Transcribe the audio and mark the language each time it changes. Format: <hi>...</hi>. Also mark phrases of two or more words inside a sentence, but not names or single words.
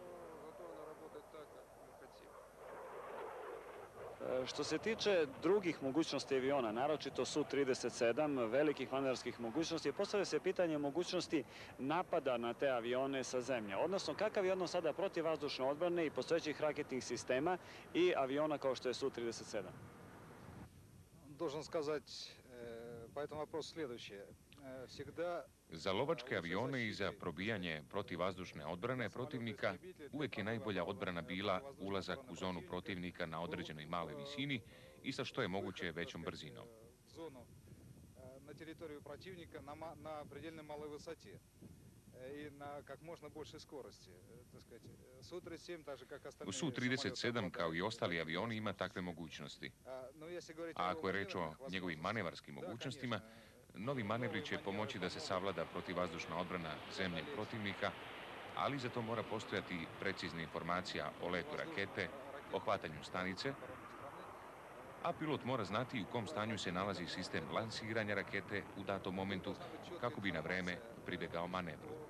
<sr>Što se tiče drugih mogućnosti aviona, naročito Su-37, velikih manevarskih mogućnosti, postavlja se pitanje mogućnosti napada na te avione sa zemlje. Odnosno, kakav je odnos sada protivvazdušne odbrane i postojećih raketnih sistema i aviona kao što je Su-37?</sr> <ru>Должен сказать по этому вопросу следующее.</ru> <sr>Za lovačke avione i za probijanje protivvazdušne odbrane protivnika uvek je najbolja odbrana bila ulazak u zonu protivnika na određenoj maloj visini i sa što je moguće većom brzinom.</sr> <ru>На территорию противника на предельно малой высоте и на как можно большей скорости, так сказать. Су-37 также как остальные.</ru> <sr>Su-37 kao i ostali avioni ima takve mogućnosti. A ako je reč o njegovim manevarskim mogućnostima, novi manevri će pomoći da se savlada protivvazdušna odbrana zemlje protivnika, ali za to mora postojati precizna informacija o letu rakete, o hvatanju stanice, a pilot mora znati u kom stanju se nalazi sistem lansiranja rakete u datom momentu kako bi na vreme pribegao manevru.</sr>